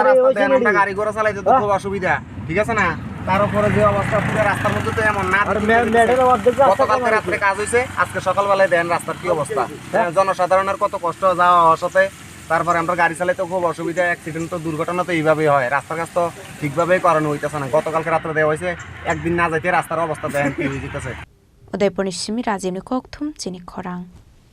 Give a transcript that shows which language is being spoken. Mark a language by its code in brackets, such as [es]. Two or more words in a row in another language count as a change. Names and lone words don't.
[bn] রাস্তা দেন আমরা গাড়ি ঘোড়া চালাইতে তো খুব অসুবিধা ঠিক আছে না তার উপরে যে অবস্থা পুরো রাস্তার মধ্যে তো এমন না গতকালকে রাত্রে কাজ হইছে আজকে সকালবেলায় দেন রাস্তার কি অবস্থা জনসাধারণের কত কষ্ট যাওয়া সাথে তারপরে আমরা গাড়ি চালাইতে খুব অসুবিধা অ্যাক্সিডেন্ট তো দুর্ঘটনা তো এইভাবেই হয় রাস্তার কাজ তো ঠিকভাবেই করানো হইতেছে না গতকালকে রাত্রে দেওয়া হয়েছে একদিন না যাইতে রাস্তার অবস্থা দেখেন কি হয়ে যেতেছে [trp] Udaipur ni simi Rajim ni kokthum chini khorang